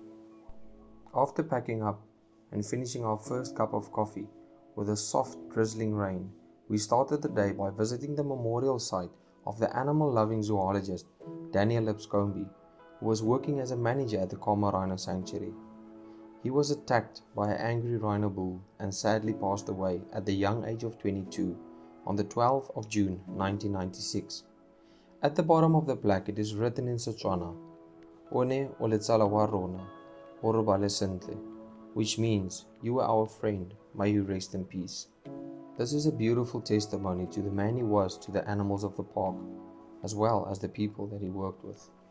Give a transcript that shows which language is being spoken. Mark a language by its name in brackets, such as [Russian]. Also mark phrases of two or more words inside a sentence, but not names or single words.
[English] After packing up and finishing our first cup of coffee with a soft drizzling rain, we started the day by visiting the memorial site of the animal-loving zoologist Elliptik, who was working as a manager at the Khama Rhino Sanctuary. He was attacked by an angry rhino bull and sadly passed away at the young age of 22 on the 12th of June 1996. At the bottom of the plaque it is written in Setswana, [Tswana] "One o le tsala wa rona, o re bale sentle," [English] which means, "You are our friend, may you rest in peace." This is a beautiful testimony to the man he was to the animals of the park, as well as the people that he worked with.